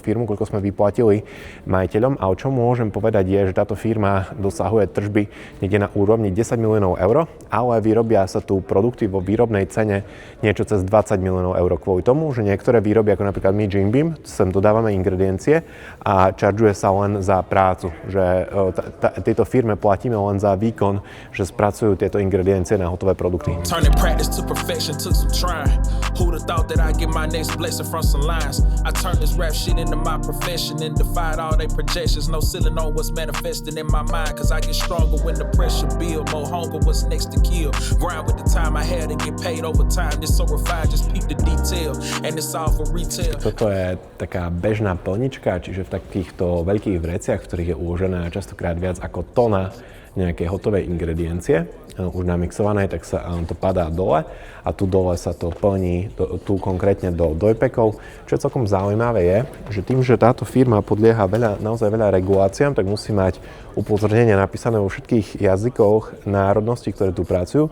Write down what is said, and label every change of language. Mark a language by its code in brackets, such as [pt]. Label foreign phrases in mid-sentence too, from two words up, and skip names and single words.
[sk] firmu, koľko sme vyplatili majiteľom, ale čo môžem povedať je, že táto firma dosahuje tržby niekde na úrovni 10 miliónov eur, ale vyrobia sa tu produkty vo výrobnej cene niečo cez 20 miliónov eur kvôli tomu, že niektoré výroby, ako napríklad my Jim Beam, sem dodávame ingrediencie a čaržuje sa len za prácu, že tejto firme platíme len za výkon, že spracujú tieto ingrediencie na hotové produkty. [en] thought that I'd get my next blessing from some lines. I turned this rap shit into my profession and defied all they projections. No ceiling on what's manifesting in my mind, cause I get stronger when the pressure build. More hunger, what's next to kill. Grind with the time I had to get paid over time. This so refined, just peep the detail. And it's all for retail. [sk] Toto je taká bežná plnička, čiže v takýchto veľkých vreciach, v ktorých je uložená častokrát viac ako tona nejakej hotovej ingrediencie, už namixované, tak sa to padá dole a tu dole sa to plní tu konkrétne do dojpekov. Čo je celkom zaujímavé je, že tým, že táto firma podlieha naozaj veľa reguláciám, tak musí mať upozornenia napísané vo všetkých jazykoch národností, ktoré tu pracujú.